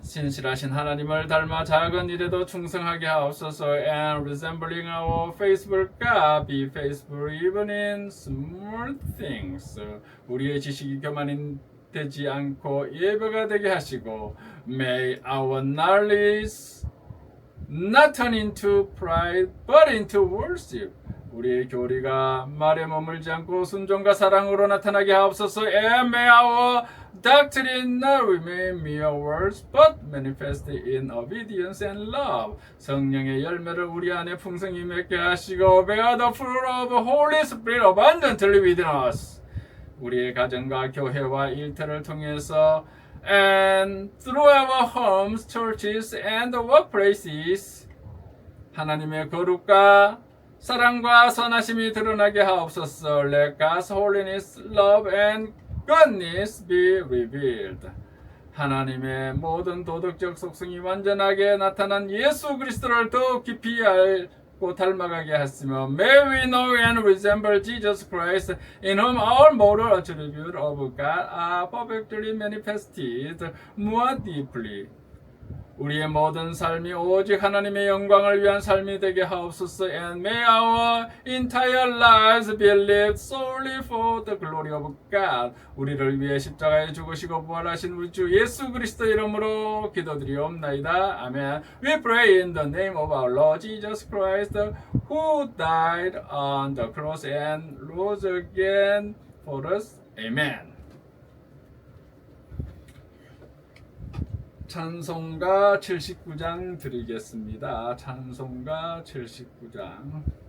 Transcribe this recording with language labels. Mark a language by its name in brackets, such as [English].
[Korean] 신실하신 하나님을 닮아 작은 일에도 충성하게 하옵소서. [English] And resembling our faithful God, be faithful even in small things. [Korean] 우리의 지식이 교만되지 않고 예배가 되게 하시고 [English] May our knowledge not turn into pride but into worship. [Korean] 우리의 교리가 말에 머물지 않고 순종과 사랑으로 나타나게 하옵소서. [English] And may our doctrine not remain mere words but manifest in obedience and love. [Korean] 성령의 열매를 우리 안에 풍성히 맺게 하시고 [English] Bear the fruit of Holy Spirit abundantly within us. [Korean] 우리의 가정과 교회와 일터를 통해서 [English] and through our homes, churches and workplaces [Korean] 하나님의 거룩과 사랑과 선하심이 드러나게 하옵소서. [English] Let God's holiness, love and goodness be revealed. [Korean] 하나님의 모든 도덕적 속성이 완전하게 나타난 예수 그리스도를 더욱 깊이 알고 닮아가게 하시며 [English] May we know and resemble Jesus Christ in whom all moral attributes of God are perfectly manifested more deeply. [Korean] 우리의 모든 삶이 오직 하나님의 영광을 위한 삶이 되게 하옵소서. [English] And may our entire lives be lived solely for the glory of God. [Korean] 우리를 위해 십자가에 죽으시고 부활하신 우리 주 예수 그리스도 이름으로 기도드리옵나이다. 아멘. [English] We pray in the name of our Lord Jesus Christ, who died on the cross and rose again for us. Amen. [Korean] 찬송가 79장 드리겠습니다. 찬송가 79장.